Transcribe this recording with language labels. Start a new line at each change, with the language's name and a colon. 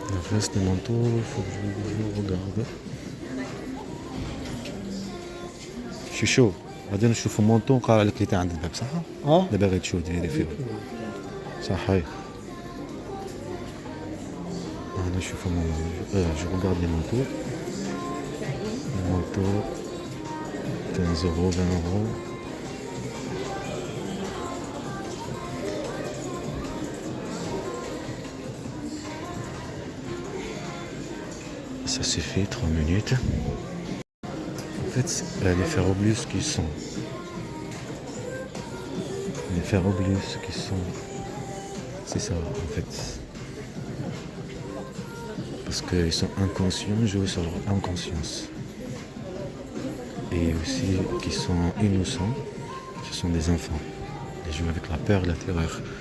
French: Le reste des manteaux, il faut que je regarde. Je suis chaud.
Arabic: غادي نشوفوا مونطون قال لك اللي تا عند الباب صح؟ دابا غتشوف ديالي فيه صح هاي هنا نشوفوا
French: جو ريغارد لي مونطو
Arabic: المونطو
French: 15 euros 20 euros ça suffit 3 minutes. En fait, les ferroblius qui sont c'est ça en fait, parce qu'ils sont inconscients, jouent sur leur inconscience, et aussi qui sont innocents, ce sont des enfants, ils jouent avec la peur, la terreur.